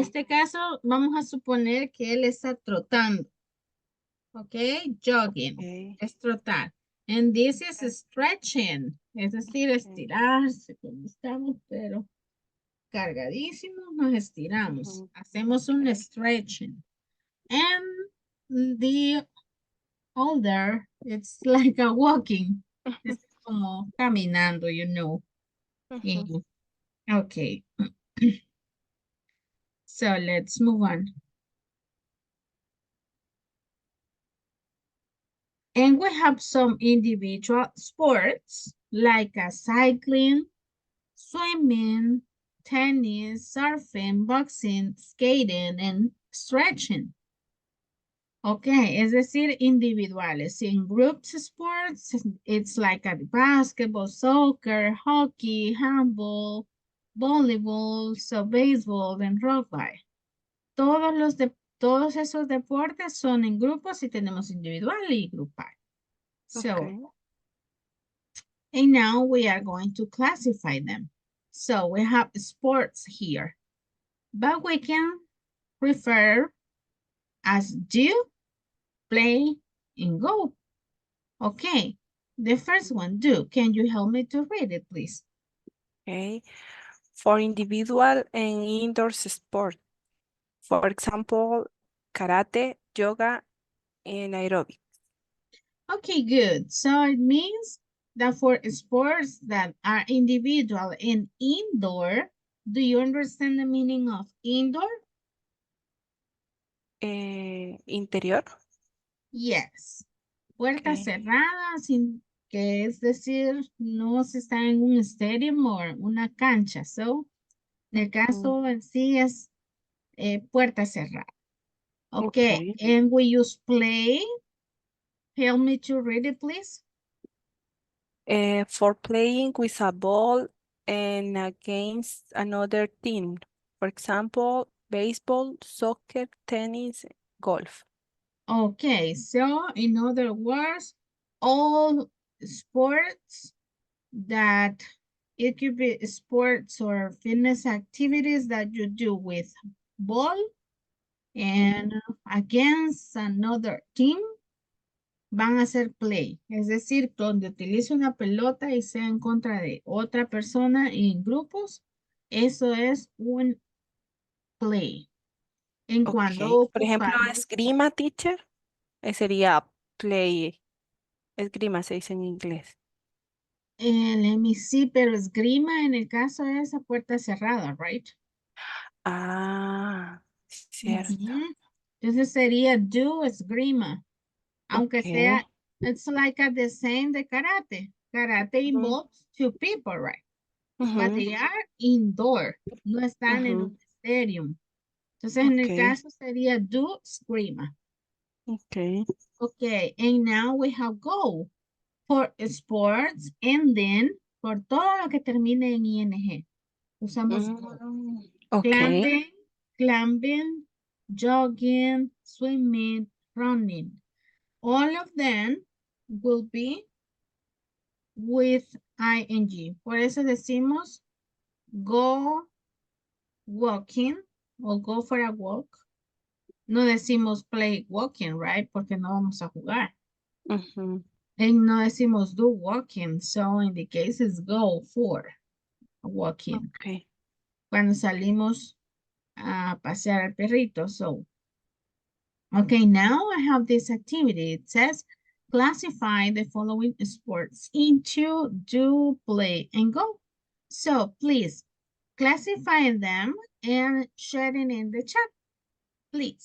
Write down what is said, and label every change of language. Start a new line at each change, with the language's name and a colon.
Spanish: este caso vamos a suponer que él está trotando.
English: ¿Ok? Jogging. Okay.
Spanish: Es trotar.
English: And this is stretching.
Spanish: Es decir,
English: Okay.
Spanish: estirarse como estamos, pero cargadísimos nos estiramos. Ujú. Hacemos un
English: Okay. stretching. And the older, it's like a walking.
Spanish: Es como caminando,
English: you know. Ujú. Y- okay. So let's move on. And we have some individual sports like cycling, swimming, tennis, surfing, boxing, skating, and stretching.
Spanish: Ok, es decir, individuales.
English: In groups sports, it's like a basketball, soccer, hockey, handball, volleyball, so baseball, and rugby.
Spanish: Todos esos deportes son en grupos y tenemos individual y grupal.
English: So, Okay. and now we are going to classify them. So we have sports here, but we can refer as do, play, and go. Okay, the first one, do. Can you help me to read it, please? Okay. For individual and indoor sport. For example, karate, yoga, and aerobic. Okay, good. So it means that for sports that are individual and indoor, do you understand the meaning of indoor?
Spanish: Interior.
English: Yes.
Spanish: Puertas
English: Okay.
Spanish: cerradas, sin, que es decir, no se está en un stadium o una cancha. So, en el caso en sí es puerta cerrada.
English: Okay, okay. and we use play. Help me to read it, please. For playing with a ball and against another team. For example, baseball, soccer, tennis, golf. Okay, so in other words, all sports that it could be sports or fitness activities that you do with ball Mhm. and against another team.
Spanish: van a hacer play. Es decir, donde utilice una pelota y sea en contra de otra persona en grupos, eso es un play. En
English: Ok.
Spanish: cuando Por ejemplo, ocupamos esgrima, teacher, sería play. Esgrima se dice en inglés. el MC, pero esgrima en el caso de esa puerta cerrada, right? Ah, cierto. Ujú. Entonces sería do esgrima, aunque
English: Ok. sea, it's like a the same
Spanish: de karate.
English: Karate Ujú, involves two people, right? But they are indoor,
Spanish: no están en ujú. un stadium. Entonces en
English: Ok,
Spanish: el caso sería do esgrima.
English: ok. Okay, and now we have go for sports and then
Spanish: por todo lo que termine en ing. Usamos
English: go. Ok. Climbing, climbing, jogging, swimming, running. All of them will be with ing.
Spanish: Por eso decimos
English: go walking
Spanish: o
English: go for a walk. No decimos play walking, right?
Spanish: Porque no vamos a jugar. Ujú, And no decimos
English: do walking. So in the case is go for walking. ok.
Spanish: Cuando salimos a pasear al perrito.
English: So okay, now I have this activity. It says classify the following sports into do, play, and go. So please classify them and share it in the chat, please.